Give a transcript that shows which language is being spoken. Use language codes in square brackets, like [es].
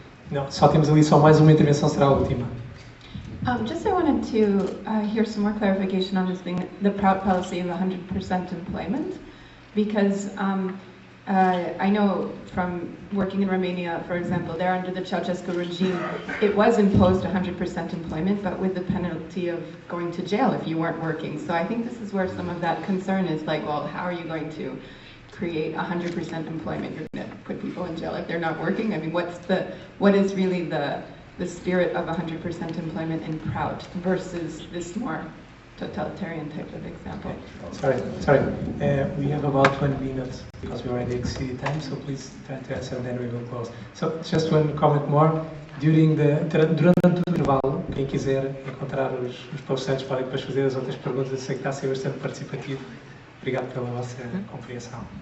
[pt] Não, só temos ali só mais uma intervenção, será a última. [en] Just I wanted to hear some more clarification on this thing, the proud policy of 100% employment, because I know from working in Romania, for example, there under the Ceausescu regime, it was imposed 100% employment, but with the penalty of going to jail if you weren't working. So I think this is where some of that concern is, like, well, how are you going to create 100% employment? You're going to put people in jail if they're not working? I mean, what is really the spirit of 100% employment in proud versus this more totalitarian type of example? Sorry. We have about 1 minute because we already exceeded time, so please try to answer and then we will close. So just one comment more. [pt] Durante o intervalo, quem quiser encontrar os palestrantes podem depois fazer as outras perguntas. Eu sei que está a ser bastante participativo. Obrigado pela vossa compreensão.